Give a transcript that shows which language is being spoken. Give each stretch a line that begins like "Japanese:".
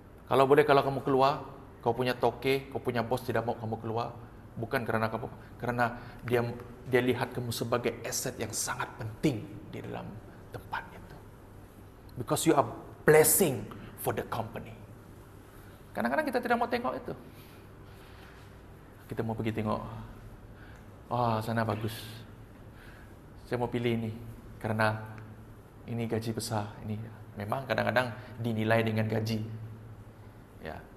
Malay: Kalau boleh, kalau kamu keluar, kau punya toke, kau punya bos tidak mau kamu keluar, bukan karena dia lihat kamu sebagai aset yang sangat penting di dalam tempat itu.
English: Because you are blessing for the company.
Malay: Kadang-kadang kita tidak mau tengok itu. Kita mau pergi tengok, oh sana bagus, saya mau pilih ini karena ini gaji besar. Ini memang kadang-kadang dinilai dengan gaji, ya.